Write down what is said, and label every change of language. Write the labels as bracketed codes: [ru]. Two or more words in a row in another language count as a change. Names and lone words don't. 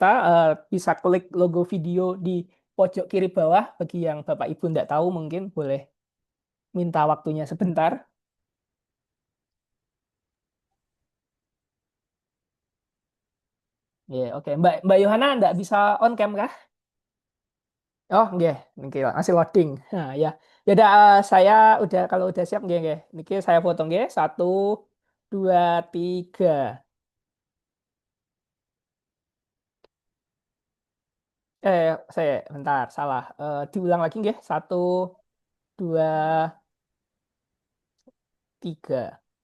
[id] Bisa klik logo video di pojok kiri bawah. Bagi yang Bapak Ibu tidak tahu mungkin boleh minta waktunya sebentar. Ya, oke. Mbak Yohana nggak bisa on cam kah? Oh, [jv] nggih, niki [id] masih loading. Nah, ya. Ya udah, saya udah kalau udah siap [jv] nggih nggih. [id] Niki saya foto nggih. 1 2 3. Saya bentar, salah. Diulang lagi nggih. 1 2 3.